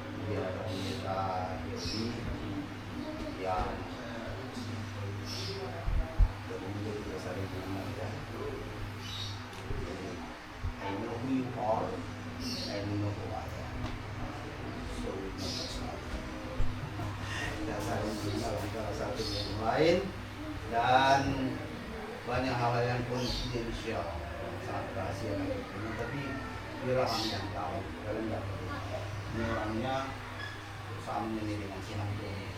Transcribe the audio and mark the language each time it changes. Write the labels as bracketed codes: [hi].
[id] Dia ada pendeta Yosi yang berumur 21 tahun ya. [en] I know who you are, and you know who I am. So we know what's not. [id] Tidak saling mengenal antara satu yang lain dan banyak hal yang konfidensial, sangat rahasia tapi dia orang yang tahu, kalian nggak tahu. Ini orangnya sama ini dengan si Hamdi.